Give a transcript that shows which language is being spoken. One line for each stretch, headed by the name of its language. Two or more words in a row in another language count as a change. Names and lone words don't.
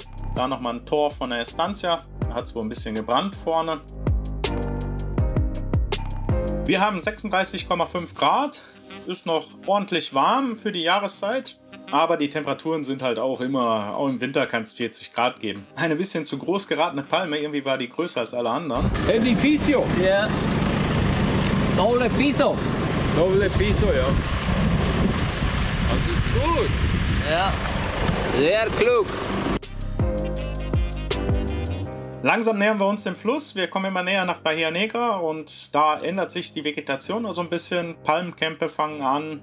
German: Da nochmal ein Tor von der Estancia, da hat es wohl ein bisschen gebrannt vorne. Wir haben 36,5 Grad, ist noch ordentlich warm für die Jahreszeit, aber die Temperaturen sind halt auch immer, auch im Winter kann es 40 Grad geben. Eine bisschen zu groß geratene Palme, irgendwie war die größer als alle anderen. Edificio. Ja.
Spanish: Doble Piso. Doble Piso,
German: ja. Das ist gut. Ja. Sehr klug. Langsam nähern wir uns dem Fluss. Wir kommen immer näher nach Bahia Negra und da ändert sich die Vegetation noch so ein bisschen. Palmkämpfe fangen an.